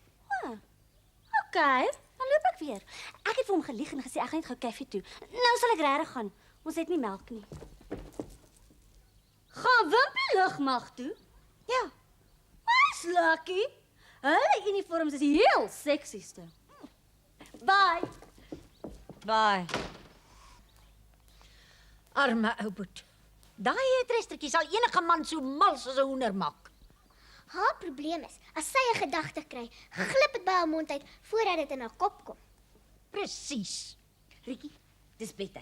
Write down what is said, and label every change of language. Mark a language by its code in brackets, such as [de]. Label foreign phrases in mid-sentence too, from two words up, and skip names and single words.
[af] Okay, dan loop ek weer. Ek het vir hom gelieg en gesê ek gaan net gou koffie toe. Nou sal ek regtig gaan. Ons het nie melk nie. Gaan Wimpie lugmag toe? Ja. Dis lucky. Hulle uniforms is heel seksieste. Bye. Bye. Arme Ouboet. Daai trestertjie sal enige man so mal soos 'n hoender maak. Haar probleem is, as sy 'n gedagte kry, glip dit by haar mond uit voordat dit in haar kop kom. Presies. Rietjie, dis bedtyd.